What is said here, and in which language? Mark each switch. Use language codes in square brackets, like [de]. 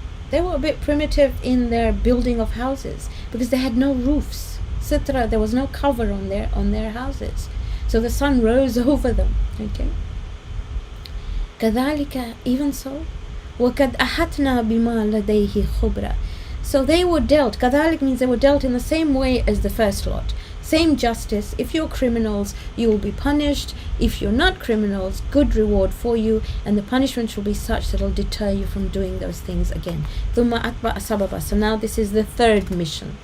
[en] They were a bit primitive in their building of houses because they had no roofs. Sitra, there was no cover on their houses, so the sun rose over them. Okay. [ar] كذلك, [en] even so, [ar] وقد أحطنا بما لديه خبرا. [en] So they were dealt. كذلك means they were dealt in the same way as the first lot. Same justice. If you're criminals, you will be punished. If you're not criminals, good reward for you, and the punishment will be such that it will deter you from doing those things again. [ar] ثم أتبع سببا. [en] So now this is the third mission.